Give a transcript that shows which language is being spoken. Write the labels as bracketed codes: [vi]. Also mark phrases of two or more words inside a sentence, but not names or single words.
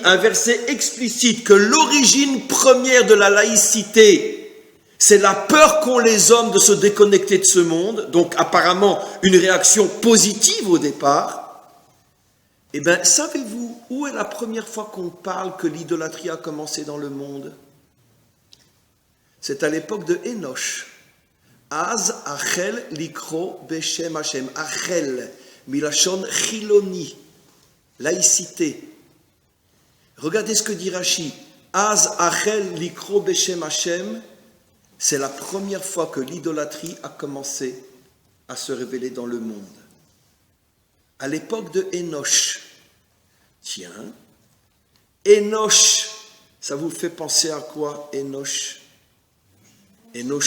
[fr] Un verset explicite que l'origine première de la laïcité, c'est la peur qu'ont les hommes de se déconnecter de ce monde, donc apparemment une réaction positive au départ. Eh bien, savez-vous où est la première fois qu'on parle que l'idolâtrie a commencé dans le monde? C'est à l'époque de Enoch. [he] אז הוחל לקרוא בשם השם. הוחל מלשון חילוני. [fr] Laïcité. Regardez ce que dit Rashi. [he] אז הוחל לקרוא בשם השם. [fr] C'est la première fois que l'idolâtrie a commencé à se révéler dans le monde. À l'époque de Enoch. Tiens, Enoch, ça vous fait penser à quoi, Enoch?